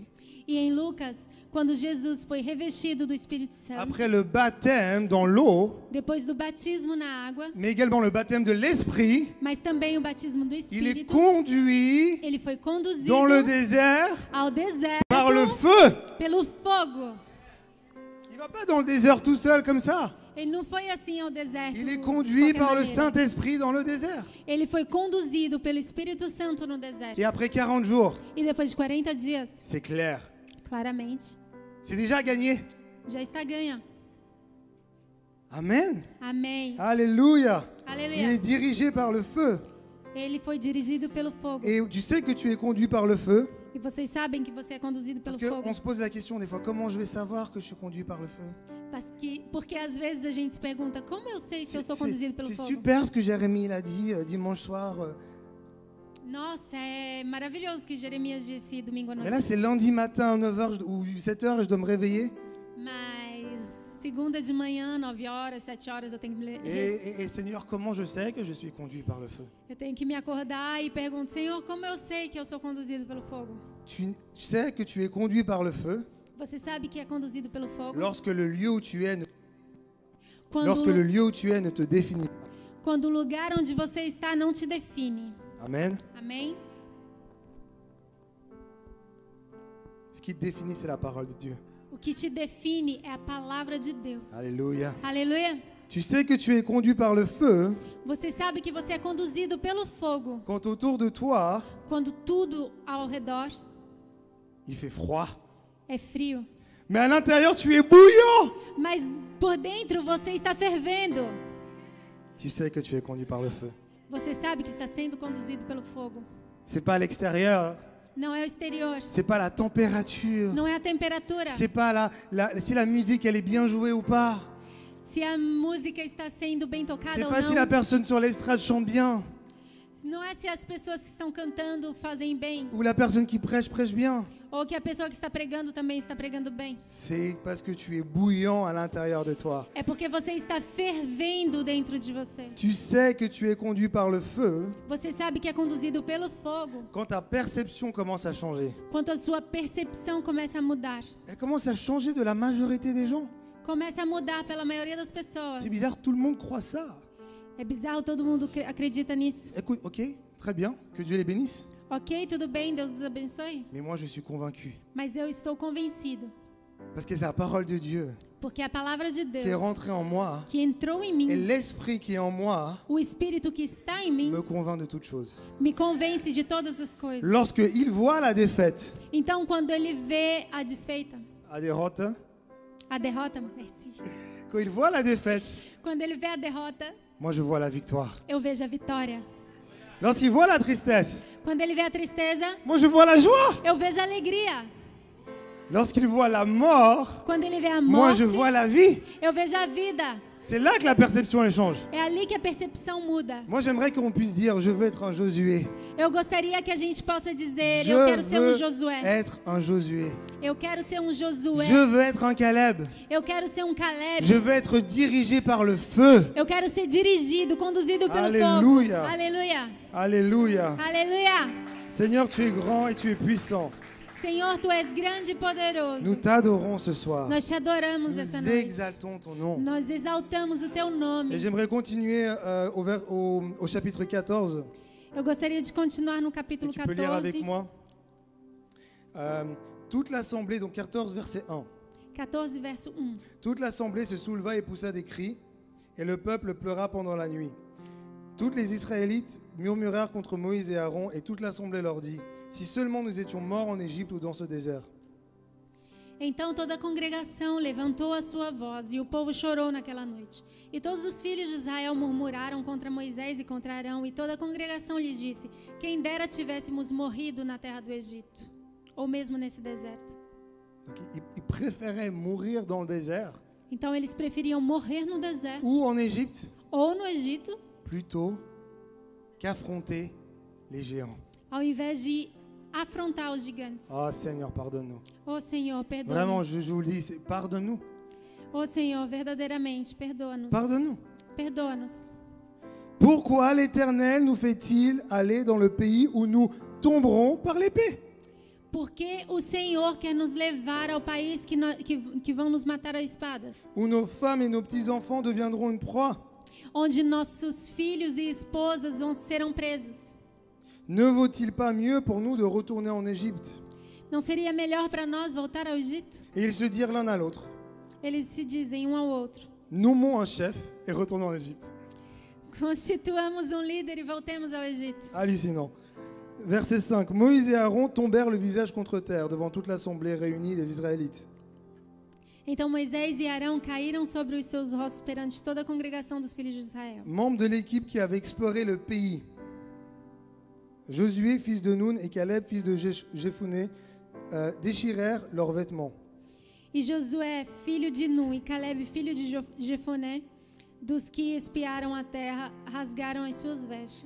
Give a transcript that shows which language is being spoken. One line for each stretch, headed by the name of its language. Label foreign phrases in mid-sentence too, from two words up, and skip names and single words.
Portuguese: E em Lucas, quando Jesus foi revestido do Espírito Santo,
French: après le baptême dans l'eau,
Portuguese: depois do batismo na água,
French: mais également le baptême de l'Esprit,
Portuguese: mas também o batismo do
French: il est
Portuguese: Espírito,
French: conduit
Portuguese: ele foi conduzido
French: dans le désert
Portuguese: ao deserto
French: par le feu.
Portuguese: pelo fogo.
French: Il va pas dans le désert tout seul comme ça.
Portuguese: Ele não foi assim ao deserto.
French: Il est
Portuguese: de
French: conduit
Portuguese: qualquer
French: par le
Portuguese: maneira.
French: Saint-Esprit dans le désert.
Portuguese: Ele foi conduzido pelo Espírito Santo no deserto.
French: Et après 40 jours,
Portuguese: E depois de 40 dias,
French: c'est clair.
Portuguese: claramente,
French: C'est déjà gagné.
Portuguese: já está ganha.
French: Amen.
Portuguese: Amém.
French: Alléluia. Il
Portuguese: Aleluia.
French: est dirigé par le feu.
Portuguese: Ele foi dirigido pelo fogo.
French: Et tu sais que tu es conduit par le feu.
Portuguese: E vocês sabem que você é conduzido
French: Parce
Portuguese: pelo fogo.
French: qu'on se pose la question des fois, comment je vais savoir que je suis conduit par le feu?
Portuguese: Porque às vezes a gente se pergunta, como eu sei se eu sou conduzido pelo
French: C'est
Portuguese: fogo?
French: super ce que Jérémie il a dit dimanche soir.
Portuguese: Nossa, é maravilhoso que Jeremias disse domingo à
French: Mais là,
Portuguese: noite.
French: c'est lundi matin à 9h ou 7h et je dois me réveiller.
Portuguese: Mas segunda de manhã, 9 horas, 7 horas, eu tenho que
French: Et Seigneur, comment je sais que je suis conduit par le feu?
Portuguese: eu tenho que me acordar e pergunto, Senhor, como eu sei que eu sou conduzido pelo fogo?
French: Tu sais que tu es conduit par le feu
Portuguese: Você sabe que é conduzido pelo fogo?
French: lorsque le lieu où tu es ne,
Portuguese: Quando,
French: lorsque le lieu où tu es ne te définit pas.
Portuguese: quando o lugar onde você está não te define.
French: Amen.
Portuguese: Amém?
French: Ce qui te définit, c'est la parole de Dieu.
Portuguese: O que te define é a palavra de Deus.
French: Alléluia.
Portuguese: Aleluia.
French: Tu sais que tu es conduit par le feu
Portuguese: Você sabe que você é conduzido pelo fogo
French: quand autour de toi,
Portuguese: quando tudo ao redor
French: il fait froid.
Portuguese: é frio.
French: Mais à l'intérieur, tu es bouillant.
Portuguese: Mas por dentro você está fervendo.
French: Tu sais que tu es conduit par le feu.
Portuguese: Você sabe que está sendo conduzido pelo fogo.
French: C'est pas à l'extérieur,
Portuguese: Não é o exterior.
French: c'est pas la température,
Portuguese: Não é a temperatura.
French: c'est pas si la musique elle est bien jouée ou pas,
Portuguese: Se a música está sendo bem tocada
French: c'est
Portuguese: ou
French: pas si la
Portuguese: não.
French: personne sur l'estrade chante bien
Portuguese: Não é se as pessoas que estão cantando fazem bem.
French: ou la personne qui prêche bien.
Portuguese: Ou que a pessoa que está pregando também está pregando bem.
French: C'est parce que tu es bouillant à l'intérieur de toi.
Portuguese: É porque você está fervendo dentro de você.
French: Tu sais que tu es conduit par le feu
Portuguese: Você sabe que é conduzido pelo fogo.
French: quand ta perception commence à changer.
Portuguese: Quando a sua percepção começa a mudar.
French: Elle commence à changer de la majorité des gens.
Portuguese: Começa a mudar pela maioria das pessoas.
French: C'est bizarre, tout le monde croit ça.
Portuguese: É bizarro, todo mundo acredita nisso.
French: Écoute, ok, très bien, que Dieu les bénisse.
Portuguese: Ok, tudo bem, Deus os abençoe.
French: Mais moi, je suis convaincu
Portuguese: Mas eu estou convencido
French: Parce que c'est la parole de Dieu
Portuguese: Porque a palavra de
French: qui est
Portuguese: Deus
French: rentrée en moi
Portuguese: que entrou em
French: et
Portuguese: mim,
French: l'esprit qui est en moi
Portuguese: o Espírito que está em mim,
French: me convainc de toutes choses.
Portuguese: me convence de todas as coisas.
French: Lorsque il voit la défaite,
Portuguese: Então, quando ele vê a desfeita,
Spanish: la derrota,
Portuguese: a derrota,
French: merci. quand il voit la défaite,
Portuguese: Quando ele vê a derrota,
French: moi je vois la victoire.
Portuguese: eu vejo a vitória.
French: Lorsqu'il voit la tristesse,
Portuguese: Quando ele vê a tristeza,
French: moi je vois la joie.
Portuguese: eu vejo a alegria.
French: Lorsqu'il voit la mort,
Portuguese: Quando ele vê a
French: moi
Portuguese: morte,
French: je vois la vie.
Portuguese: eu vejo a vida.
French: C'est là que la perception elle change.
Portuguese: É ali que a percepção muda.
French: Moi j'aimerais qu'on puisse dire je veux être un Josué.
Portuguese: Eu gostaria que a gente possa dizer,
French: Je
Portuguese: eu quero ser um
French: veux
Portuguese: Josué.
French: être un Josué.
Portuguese: Eu quero ser um Josué.
French: Je veux être un Caleb.
Portuguese: Eu quero ser um Caleb.
French: Je veux être dirigé par le feu.
Portuguese: Eu quero ser dirigido, conduzido pelo
French: Alléluia.
Portuguese: fogo. Aleluia.
French: Alléluia.
Portuguese: Aleluia.
French: Seigneur, tu es grand et tu es puissant.
Portuguese: Senhor, tu és grande e poderoso.
French: Nous t'adorons ce soir.
Portuguese: Nós te adoramos essa
French: Nous
Portuguese: noite.
French: exaltons ton nom.
Portuguese: Nós exaltamos o teu nome.
French: Et j'aimerais continuer au chapitre 14.
Portuguese: Eu gostaria de continuar no
French: Et
Portuguese: capítulo
French: tu peux lire avec
Portuguese: 14.
French: moi. Toute l'assemblée, donc 14 verset 1.
Portuguese: 14, verso 1.
French: Toute l'assemblée se souleva et poussa des cris, et le peuple pleura pendant la nuit. Toutes les Israélites murmurèrent contre Moïse et Aaron, et toute l'assemblée leur dit, si seulement nous étions morts en Égypte ou dans ce désert.
Portuguese: Então toda a congregação levantou a sua voz, e o povo chorou naquela noite. E todos os filhos de Israel murmuraram contra Moisés e contra Arão, e toda a congregação lhes disse, quem dera tivéssemos morrido na terra do Egito, ou mesmo nesse deserto.
French: Donc, ils préféraient mourir dans le désert
Portuguese: Então eles preferiam morrer no deserto,
French: ou en Égypte
Portuguese: ou no Egito,
French: plutôt qu'affronter les géants.
Portuguese: ao invés de afrontar os gigantes.
French: Oh Seigneur, pardonne-nous.
Portuguese: Ô Senhor,
French: Vraiment,
Portuguese: perdoa-nos.
French: je vous le dis, pardonne-nous.
Portuguese: Ô Senhor, verdadeiramente, perdoa-nos.
French: Pardonne-nous.
Portuguese: Perdoa-nos.
French: Pourquoi l'Éternel nous fait-il aller dans le pays où nous tomberons par l'épée?
Portuguese: Porque o Senhor quer nos levar ao país que vão nos matar a espadas,
French: Où nos femmes et nos petits-enfants deviendront une proie?
Portuguese: onde nossos filhos e esposas serão presos.
French: Ne vaut-il pas mieux pour nous de retourner en Égypte?
Portuguese: Não seria melhor para nós voltar ao Egito?
French: Et ils se dirent l'un à l'autre,
Portuguese: Eles se dizem um ao outro:
French: nommons un chef et retournons en Égypte.
Portuguese: constituamos um líder e voltemos ao Egito.
French: Hallucinant. Verset 5. Moïse et Aaron tombèrent le visage contre terre devant toute l'assemblée réunie des Israélites.
Portuguese: Então Moisés e Arão caíram sobre os seus rostos perante toda a congregação dos filhos de Israel.
French: Membres de l'équipe qui avait exploré le pays, Josué, fils de Nun, et Caleb, fils de Jephuné, déchirèrent leurs vêtements.
Portuguese: E Josué, filho de Nun, e Caleb, filho de Jefoné, dos que espiaram a terra, rasgaram as suas vestes.